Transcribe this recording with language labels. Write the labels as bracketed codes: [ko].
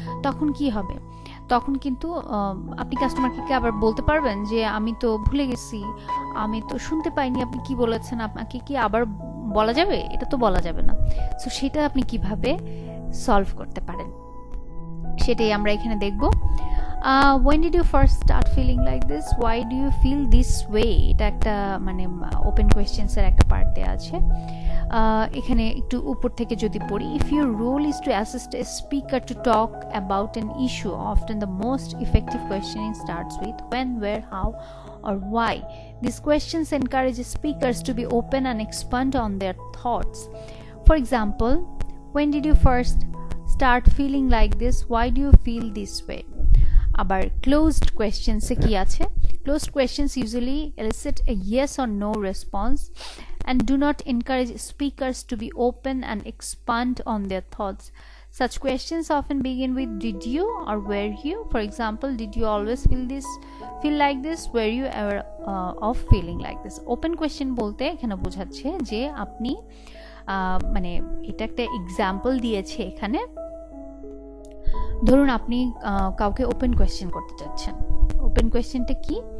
[bn] তখন কি হবে, তখন কিন্তু আপনি কাস্টমারকে আবার বলতে পারবেন যে আমি তো ভুলে গেছি, আমি তো শুনতে পাইনি আপনি কি বলেছেন, আপনাকে কি আবার বলা যাবে? এটা তো বলা যাবে না। সো সেটা আপনি কিভাবে সলভ করতে পারেন সেটাই আমরা এখানে দেখব। [en] when did you first start feeling like this, why do you feel this way, [bn] এটা একটা মানে ওপেন কোয়েশ্চেন্স এর একটা পার্ট দেয়া আছে। এখানে একটু উপর থেকে যদি পড়ি, [en] if your role is to assist a speaker to talk about an issue, often the most effective questioning starts with when, where, how or why. These questions encourage speakers to be open and expand on their thoughts. For example, when did you first start feeling like this, why do you feel this way? আবার closed questions [bn] এ কি আছে, [en] closed questions usually elicit a yes or no response and do not encourage speakers to be open and expand on their thoughts. Such questions often begin with did you or were you. For example, did you always feel like this, were you ever of feeling like this. [bn] Open question বলতে এখানে বোঝাচ্ছে যে আপনি মানে এটা একটা example দিয়েছে এখানে। ধরুন আপনি কাউকে ওপেন কোয়েশ্চেন করতে চাচ্ছেন। ওপেন কোয়েশ্চেনটা কি?